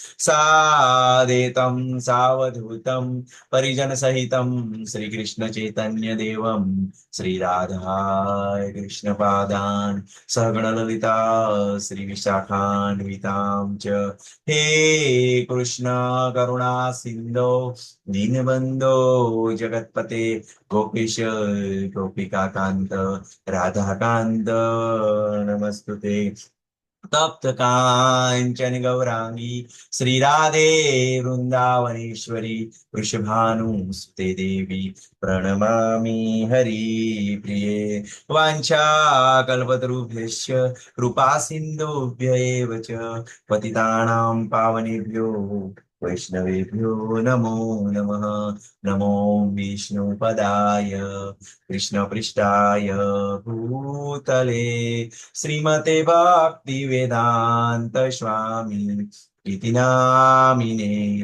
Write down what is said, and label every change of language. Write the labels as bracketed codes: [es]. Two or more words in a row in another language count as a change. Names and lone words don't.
[sa] સાદેतं સાવધૂतं પરિજન સહિतं શ્રીકૃષ્ણ ચૈતન્ય દેવમ શ્રીરાધાય કૃષ્ણ પાદાન સગણ લલિતા શ્રી વિશાખાન્વિતાં ચ હે કૃષ્ણ કરુણા સિંધો દીનબંધો જગતપતે ગોપીશ ગોપિકા કાંત રાધાકાંત નમસ્તુતે. તપ્ત કાંચન ગૌરાંગી શ્રી રાધે વૃંદાવનેશ્વરી વૃષભાનુસુતે દેવી પ્रणमामि हरिप्रिये. वाञ्छाकल्पतरुभ्यश्च कृपा सिन्धुभ्य एव च पतितानां पावनेभ्यो वैष्णवेभ्यो नमो नमः. नमो विष्णुपदाय कृष्णपृष्ठाय भूतले श्रीमते भक्तिवेदान्त स्वामी इति नामिने.